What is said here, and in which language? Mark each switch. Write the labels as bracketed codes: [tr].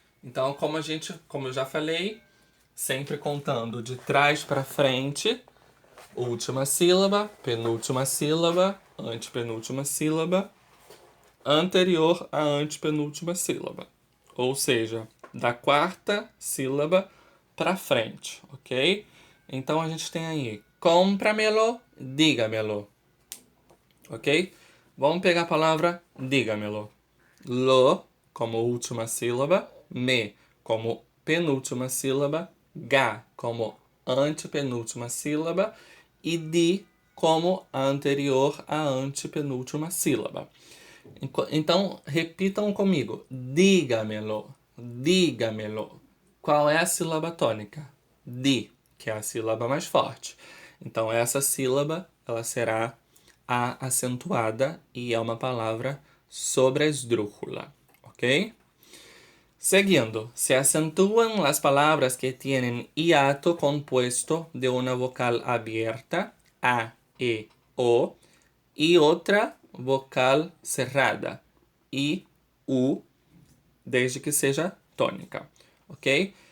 [pt] Então, como eu já falei, sempre contando de trás para frente, última sílaba, penúltima sílaba, antepenúltima sílaba, anterior à antepenúltima sílaba. Ou seja, da quarta sílaba para frente, ok? Então a gente tem aí cómpramelo, dígamelo, ok? Vamos pegar a palavra dígamelo. Lo como última sílaba, me como penúltima sílaba, ga como antepenúltima sílaba e di como anterior à antepenúltima sílaba. Então, repitam comigo. Dígamelo, dígamelo. Qual é a sílaba tônica? Di, que é a sílaba mais forte. Então, essa sílaba, ela será a acentuada e é uma palavra sobresdrújula, ¿ok? Seguindo, [es] se acentúan las palabras que tienen hiato compuesto de una vocal abierta, A, E, O, y otra vocal cerrada, I, U, [pt] desde que seja tônica, ok?